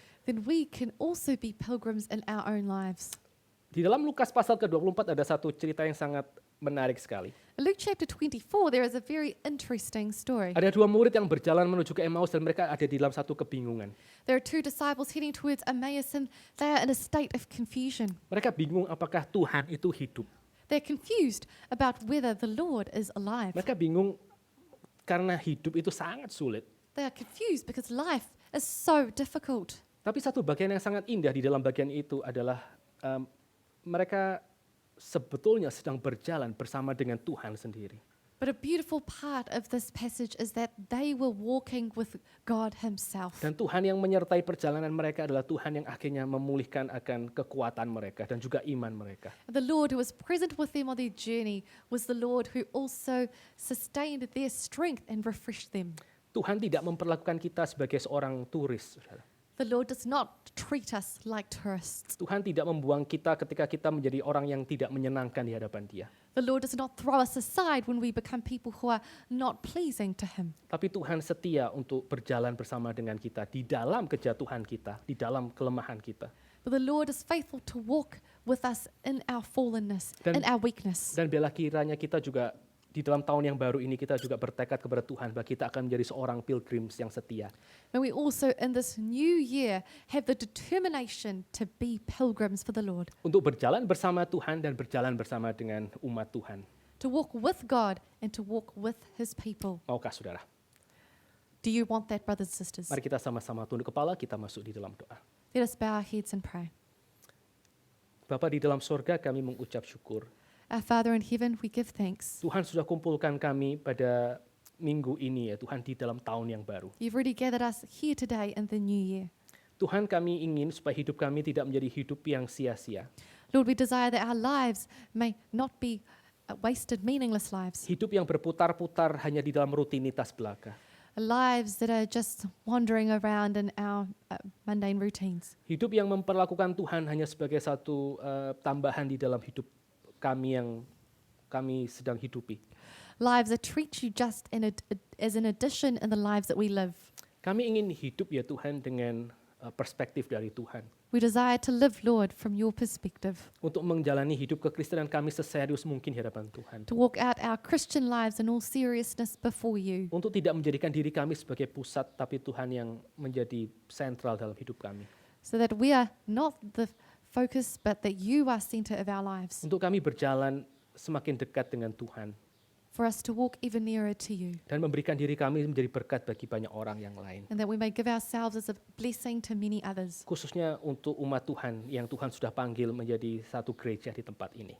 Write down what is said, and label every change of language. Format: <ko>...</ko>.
<en>then we can also be pilgrims in our own lives.</en> <id>Di dalam Lukas pasal ke-24 ada satu cerita yang sangat menarik sekali.</id> <en>In Luke chapter 24, there is a very interesting story.</en> <id>Ada dua murid yang berjalan menuju ke Emmaus dan mereka ada di dalam satu kebingungan.</id> <en>There are two disciples heading towards Emmaus, and they are in a state of confusion.</en> <id>Mereka bingung apakah Tuhan itu hidup.</id> <en>They're confused about whether the Lord is alive.</en> <id>Mereka bingung karena hidup itu sangat sulit.</id> <en>They are confused because life is so difficult.</en> <id>Tapi satu bagian yang sangat indah di dalam bagian itu adalah mereka sebetulnya sedang berjalan bersama dengan Tuhan sendiri.</id> <en>But a beautiful part of this passage is that they were walking with God himself.</en> <id>Dan Tuhan yang menyertai perjalanan mereka adalah Tuhan yang akhirnya memulihkan akan kekuatan mereka dan juga iman mereka.</id> <en>The Lord who was present with them on their journey was the Lord who also sustained their strength and refreshed them.</en> <id>Tuhan tidak memperlakukan kita sebagai seorang turis, saudara.</id> <en>The Lord does not treat us like tourists.</en> <id>Tuhan tidak membuang kita ketika kita menjadi orang yang tidak menyenangkan di hadapan Dia.</id> <en>The Lord does not throw us aside when we become people who are not pleasing to him.</en> <id>Tapi Tuhan setia untuk berjalan bersama dengan kita di dalam kejatuhan kita, di dalam kelemahan kita.</id> <en>But the Lord is faithful to walk with us in our fallenness,</en> <id>Dan-</id> <en>in our weakness.</en> <id>Dan bila kiranya kita juga di dalam tahun yang baru ini kita juga bertekad kepada Tuhan bahwa kita akan menjadi seorang pilgrims yang setia.</id> <en>May we also in this new year have the determination to be pilgrims for the Lord,</en> <id>Untuk berjalan bersama Tuhan dan berjalan bersama dengan umat Tuhan.</id> <en>to walk with God and to walk with his people.</en> <id>Maukah saudara?</id> <en>Do Do you want that, brothers and sisters?</en> <id>Mari kita sama-sama tunduk kepala, kita masuk di dalam doa.</id> <en>Let us bow our heads and pray.</en> <id>Bapa di dalam sorga, kami mengucap syukur.</id> <en>Our Father in heaven, we give thanks.</en> <id>Tuhan sudah kumpulkan kami pada minggu ini ya Tuhan, di dalam tahun yang baru.</id> <en>You've already gathered us here today in the new year.</en> <id>Tuhan, kami ingin supaya hidup kami tidak menjadi hidup yang sia-sia.</id> <en>Lord, we desire that our lives may not be wasted, meaningless lives.</en> <id>Hidup yang berputar-putar hanya di dalam rutinitas belaka.</id> <en>Lives that are just wandering around in our mundane routines.</en> <id>Hidup yang memperlakukan Tuhan hanya sebagai satu tambahan di dalam hidup kami yang kami sedang hidupi.</id> <en>Lives that treat you just as an addition in the lives that we live.</en> <id>Kami ingin hidup ya Tuhan dengan perspektif dari Tuhan.</id> <en>We desire to live, Lord, from your perspective.</en> <id>Untuk menjalani hidup kekristenan kami seserius mungkin di hadapan Tuhan.</id> <en>To walk out our Christian lives in all seriousness before you.</en> <id>Untuk tidak menjadikan diri kami sebagai pusat, tapi Tuhan yang menjadi sentral dalam hidup kami.</id> <en>So that we are not the focus, but that you are center of our lives.</en> <id>Untuk kami berjalan semakin dekat dengan Tuhan.</id> <en>For us to walk even nearer to you.</en> <id>Dan memberikan diri kami menjadi berkat bagi banyak orang yang lain.</id> <en>And that we may give ourselves as a blessing to many others.</en> <id>Khususnya untuk umat Tuhan yang Tuhan sudah panggil menjadi satu gereja di tempat ini.</id>